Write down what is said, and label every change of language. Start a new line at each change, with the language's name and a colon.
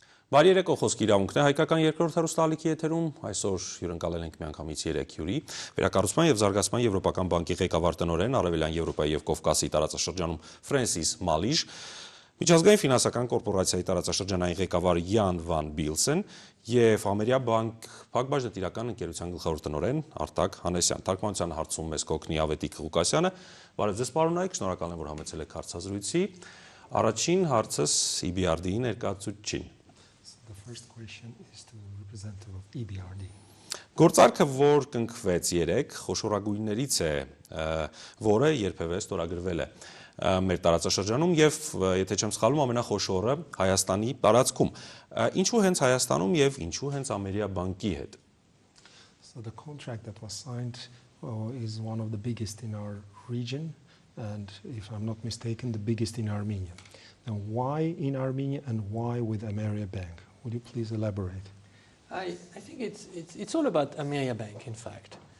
Armenian: Բարի երեկո, Խոսքի իրավունքն է, հայկական երկրորդ հեռուստաալիքի եթերում, այսօր հյուրընկալել ենք միանգամից 3 հյուրի, Վերակառուցման եւ Զարգացման Եվրոպական բանկի ղեկավար տնօրեն, Արևելյան Եվրոպայի եւ Կովկասի տարածաշրջանում Ֆրանսիս Մալիժ, Միջազգային ֆինանսական կորպորացիայի տարածաշրջանային ղեկավար Յան Վան Բիլսեն եւ Ameriabank փակbaşդատիրական ընկերության գլխավոր տնօրեն Արտակ Հանեսյան։ Թարգմանության հարցում մեզ կօգնի Ավետիք Ղուկասյանը։ Բարև ձեզ, պարոնայք, շնորհակալ եմ, որ համեցել եք հարցազրույցի։ Առաջին հարցս EBRD-ի ներկայացուցչին։
English: The first question is to representative of EBRD.
Armenian: Գործարքը, որ կնքվեց 3 խոշորագույններից է, որը երբևէ ստորագրվել է մեր տարածաշրջանում եւ եթե չեմ սխալվում ամենախոշորը Հայաստանի տարածքում։ Ինչու հենց Հայաստանում եւ ինչու հենց Ameriabank-ի հետ։
English: So the contract that was signed is one of the biggest in our region and if I'm not mistaken the biggest in Armenia. Now why in Armenia and why with Ameriabank? Would you please elaborate? I think it's all about Ameriabank, in fact.